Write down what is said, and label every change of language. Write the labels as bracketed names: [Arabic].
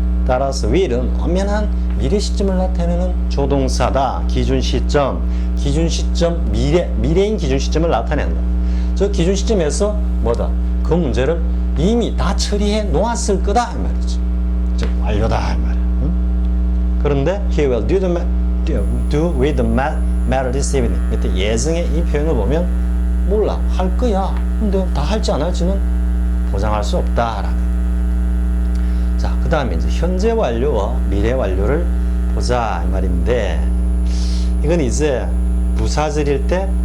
[Korean] 따라서 will은 엄연한 미래 시점을 나타내는 조동사다. 기준 시점 미래인 기준 시점을 나타낸다. 저 기준 시점에서 그 문제를 이미 다 처리해 놓았을 거다 이 말이죠. 즉 완료다 이 말이야. [English] 그런데 he will do with the matter this evening. [Korean] 밑에 예정의 이 표현을 보면 몰라, 할 거야. 근데 다 할지 안 할지는 보장할 수 없다라는. 자, 그 다음에 이제 현재 완료와 미래 완료를 보자 이 말인데, 이건 이제 부사절일 때